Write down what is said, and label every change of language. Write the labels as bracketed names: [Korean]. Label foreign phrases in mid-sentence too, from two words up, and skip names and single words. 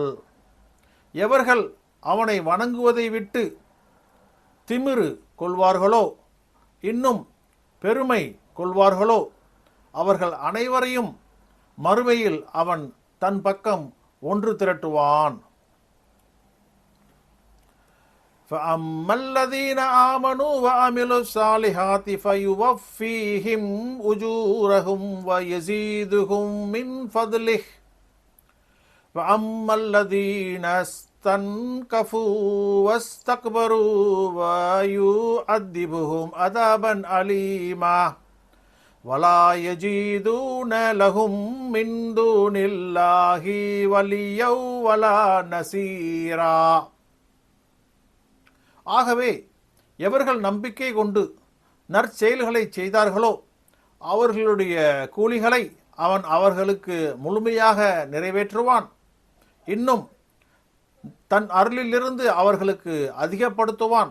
[Tamil] எவர்கள் அவனை வணங்குவதை விட்டு திமிரு கொள்வார்களோ, இன்னும் பெருமை கொள்வார்களோ, அவர்கள் அனைவரையும் மறுமையில் அவன் தன் பக்கம் ஒன்று திரட்டுவான். [Arabic] فَأَمَّا الَّذِينَ آمَنُوا وَعَمِلُوا الصَّالِحَاتِ فَيُوَفِّيهِمْ أُجُورَهُمْ وَيَزِيدُهُمْ مِنْ فَضْلِهِ وَأَمَّا الَّذِينَ استنكفوا واستكبروا ويعذبهم عذابا أليما ولا يجدون لهم من دون الله وليا ولا نصيرا. [Tamil] ஆகவே எவர்கள் நம்பிக்கை கொண்டு நற்செயல்களை செய்தார்களோ அவர்களுடைய கூலிகளை அவன் அவர்களுக்கு முழுமையாக நிறைவேற்றுவான். இன்னும் தன் அருளிலிருந்து அவர்களுக்கு அதிகப்படுத்துவான்.